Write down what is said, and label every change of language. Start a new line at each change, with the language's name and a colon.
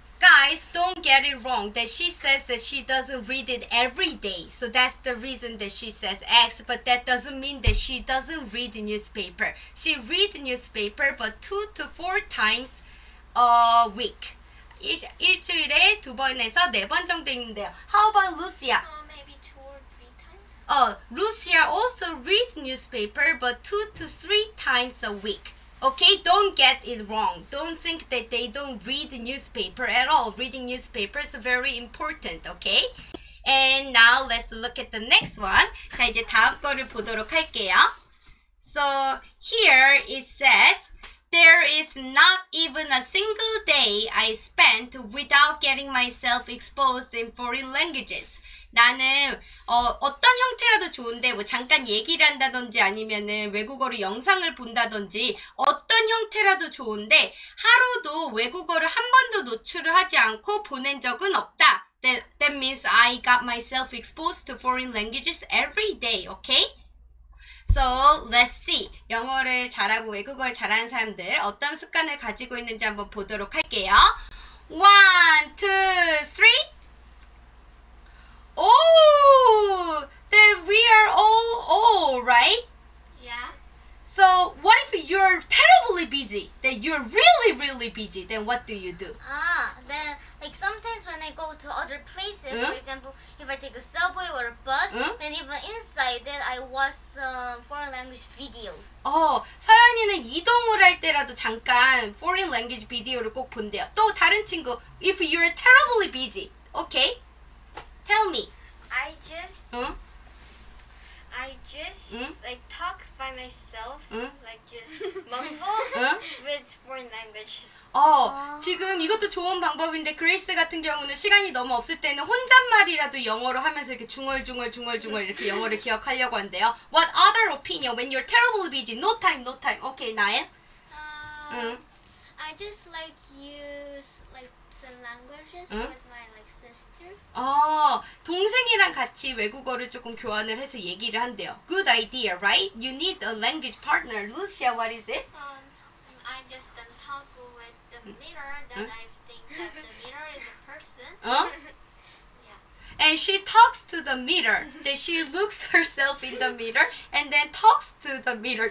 English: Guys, don't get it wrong that she says that she doesn't read it every day. So that's the reason that she says X, but that doesn't mean that she doesn't read the newspaper. She reads newspaper but 2 to 4 times a week.
Korean: 일주일에 2번에서 4번 정도 읽는데요.
English: How about Lucia? Maybe 2 or 3 times. Lucia also reads newspaper but 2 to 3 times a week. Okay, don't get it wrong. Don't think that they don't read the newspaper at all. Reading newspaper is very important, okay? And now let's look at the next one.
Korean: 자, 이제 다음 거를 보도록 할게요.
English: So here it says, there is not even a single day I spent without getting myself exposed in foreign languages.
Korean: 나는 어떤 형태라도 좋은데 뭐 잠깐 얘기를 한다든지 아니면은 외국어로 영상을 본다든지 어떤 형태라도 좋은데 하루도 외국어를 한 번도 노출을 하지 않고 보낸 적은 없다.
English: That means I got myself exposed to foreign languages every day, okay? So let's see.
Korean: 영어를 잘하고 외국어를 잘하는 사람들 어떤 습관을 가지고 있는지 한번 보도록 할게요. 1, 2, 3.
English: Oh, then we are all, right? Yeah. So what if you're terribly busy? Then you're really, really busy. Then what do you do? Then like sometimes when I go to other places, 응? for example, if I take a subway or a bus, 응? then even inside then I watch foreign language videos.
Korean: 서연이는 이동을 할 때라도 잠깐
English: foreign language
Korean: 비디오를 꼭 본대요. 또 다른 친구,
English: if you're terribly busy, okay? Tell me. I just 응? 응? like talk by myself, 응? like just mumble 응? with foreign languages.
Korean: 지금 이것도 좋은 방법인데 그레이스 같은 경우는 시간이 너무 없을 때는 혼잣말이라도 영어로 하면서 이렇게 중얼중얼 이렇게 영어를 기억하려고 한대요.
English: What other opinion when you're terribly busy? No time. Okay, 나연? 응? I just like use like some languages 응? with my like sister.
Korean: 동생이랑 같이 외국어를 조금 교환을 해서 얘기를 한대요.
English: Good idea, right? You need a language partner. Lucia, what is it? I just talk with the mirror. Then I think that the mirror is a person. And she talks to the mirror. Then she looks herself in the mirror and then talks to the mirror.